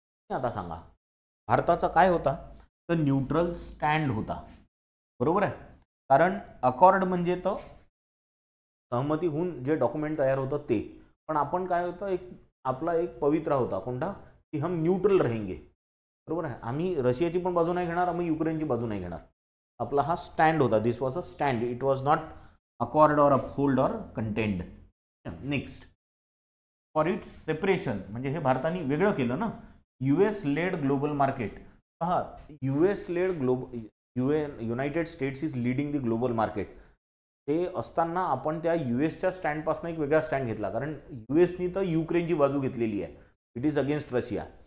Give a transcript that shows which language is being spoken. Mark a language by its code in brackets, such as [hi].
[mr] आता सांगा भारताचा काय होता, तर न्यूट्रल स्टँड होता. बरोबर आहे. कारण अकॉर्ड म्हणजे तर सहमती होऊन जे डॉक्युमेंट तयार होतं ते, पण आपण काय होतं, एक आपला एक पवित्रा होता कोणता, की [hi] हम न्यूट्रल रहेंगे. [mr] बरोबर आहे. आम्ही रशियाची पण बाजू नाही घेणार, आम्ही युक्रेनची बाजू नाही घेणार. आपला हा स्टँड होता. [en] This was a stand. It was not accord or uphold or contend. [mr] Next, for its separation म्हणजे हे भारताने वेगळं केलं ना. [en] US led global market. पहा, US led united states is leading the global market. [mr] ते असताना आपण त्या USच्या स्टँडपासून एक वेगळा स्टँड घेतला, कारण USनी तर युक्रेनची बाजू घेतलेली आहे. [en] It is against Russia.